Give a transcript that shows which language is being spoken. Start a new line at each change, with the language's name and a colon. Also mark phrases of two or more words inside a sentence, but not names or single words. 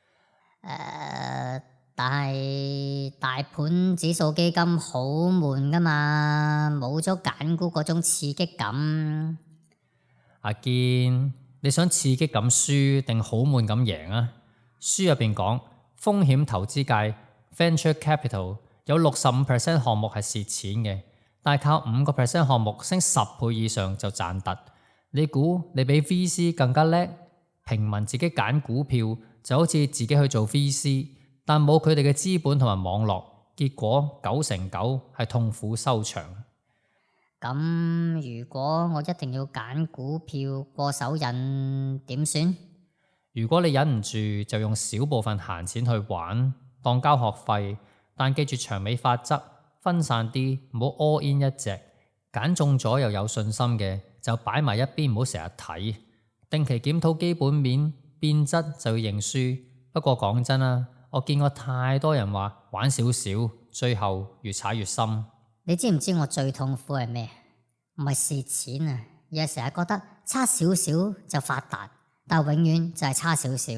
Cantonese: 但係大盤指數基金好悶噶嘛，冇咗揀股嗰種刺激感。阿堅，你想刺激咁輸定好悶咁贏啊？書入邊講，風險投資界
English: venture capital
Cantonese: 有65% 項目係蝕錢嘅，但係靠5% 項目升10倍以上就賺突。你估你比 VC 更加叻？平民自己揀股票就好似自己去做 VC，但冇佢哋嘅資本同埋網絡，結果9成9係痛苦收場。咁如果我一定要揀股票過手癮點算？如果你忍唔住，就用少部分閒錢去玩，當交學費，但記住長尾法則，分散啲，唔好
English: all in
Cantonese: 一隻，揀中咗又有信心嘅就擺埋一邊，唔好成日睇。定期檢討基本面，變質就要認輸。不過講真啦，我見過太多人話玩少少，最後越踩越深。你知唔知我最痛苦係咩？唔係蝕錢啊，而係成日覺得差少少就發達，但永遠就係差少少。